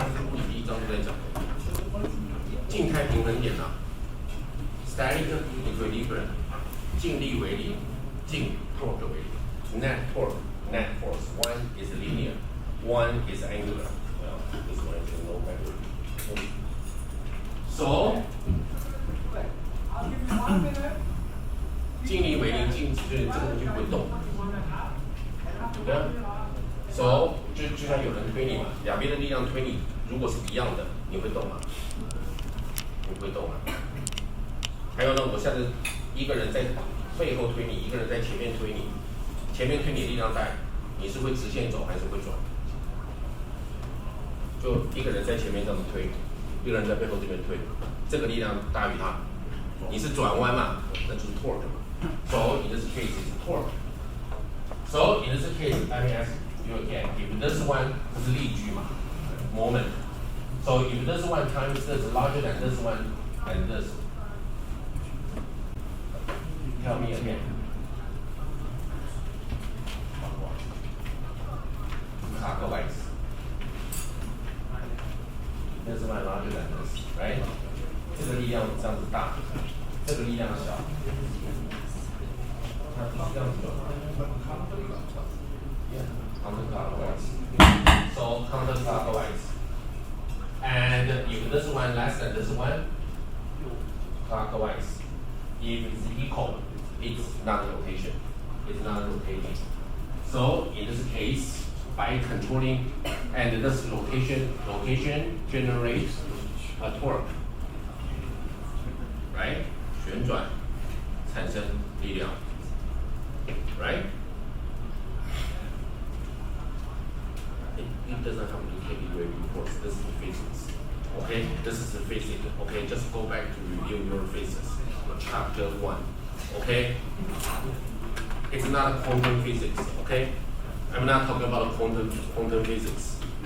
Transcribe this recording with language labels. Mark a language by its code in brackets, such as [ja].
[zh] 物理第一章就在讲静态平衡点啊 ，static equilibrium 静力为零，静 torque 为零 ， [en] net torque net force one is linear, one is angular. Well, this one is no matter. [zh] So 静力为零，静就是这个东西不会动，对啊。 So 就像有人推你嘛，两边的力量推你，如果是一样的，你会动吗？你不会动啊。还有呢，我现在一个人在背后推你，一个人在前面推你，前面推你力量大，你是会直线走还是会转？就一个人在前面这样子推，一个人在背后这边推，这个力量大于它。你是转弯嘛，那就是 torque 嘛。 [en] So in this case is torque. So in this case, let me ask you again. If this one [zh] 不是力矩嘛 [en] ，moment. So if this one times this larger than this one and this, tell me again. Clockwise. This one larger than this, right? [zh] 这个力量这样子大，这个力量小，它不是这样子的。 [en] Yeah, counterclockwise. So counterclockwise. And if this one less than this one, clockwise. If it's equal, it's not rotation. It's not rotating. So in this case, by controlling and this rotation generates a torque, right? [zh] 旋转产生力量 right? [en] It doesn't have to take UAV course. This is physics. Okay, this is the physics. Okay, just go back to review your physics, chapter 1. Okay, it's not quantum physics. Okay, I'm not talking about quantum physics.